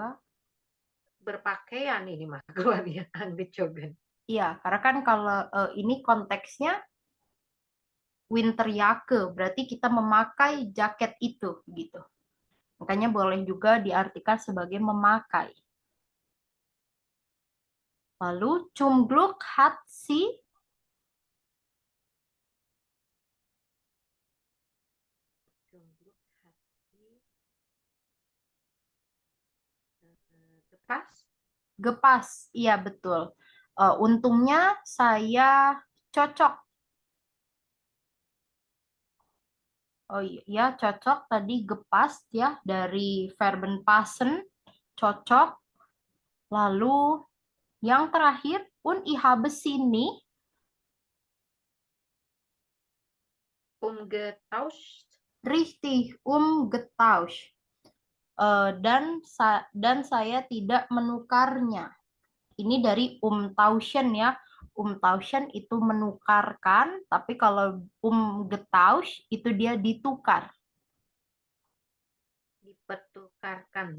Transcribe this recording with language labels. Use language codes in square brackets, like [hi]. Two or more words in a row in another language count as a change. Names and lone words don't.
[id] Berpakaian ini mah keluarnya Angezogen. Iya, karena kan kalau ini konteksnya Winterjacke, berarti kita memakai jaket itu gitu. Makanya boleh juga diartikan sebagai memakai. Lalu [de] zum Glück hat sie Gepas. gepas. [id] Iya, betul. Untungnya saya cocok. Oh iya, cocok tadi gepas, ya, dari verben passen, cocok. Lalu yang terakhir, [de] ich habe sini, Umgetauscht. richtig, getauscht. [id] Dan saya tidak menukarnya. Ini dari umtauschen, ya. umtauschen itu menukarkan, tapi kalau umgetausch itu dia ditukar. Dipertukarkan.